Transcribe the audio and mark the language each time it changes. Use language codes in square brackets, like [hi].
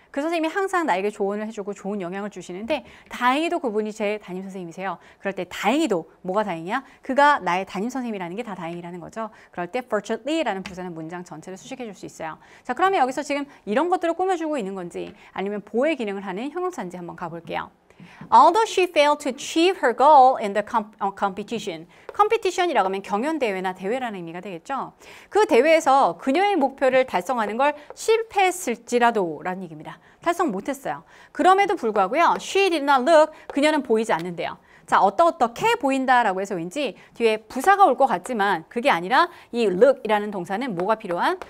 [ko] 그 선생님이 항상 나에게 조언을 해주고 좋은 영향을 주시는데 다행히도 그분이 제 담임 선생님이세요. 그럴 때 다행히도 뭐가 다행이야? 그가 나의 담임 선생님이라는 게 다 다행이라는 거죠. 그럴 때 fortunately라는 부사는 문장 전체를 수식해 줄 수 있어요. 자, 그러면 여기서 지금 이런 것들을 꾸며주고 있는 건지 아니면 보호의 기능을 하는 형용사인지 한번 가볼게요. [en] Although she failed to achieve her goal in the competition. [ko] competition이라고 하면 경연대회나 대회라는 의미가 되겠죠. 그 대회에서 그녀의 목표를 달성하는 걸 실패했을지라도 라는 얘기입니다. 달성 못했어요. 그럼에도 불구하고요. [en] She did not look, [ko] 그녀는 보이지 않는데요. 자, 어떻게 보인다라고 해서 왠지 뒤에 부사가 올 것 같지만 그게 아니라 이 look이라는 동사는 뭐가 필요한?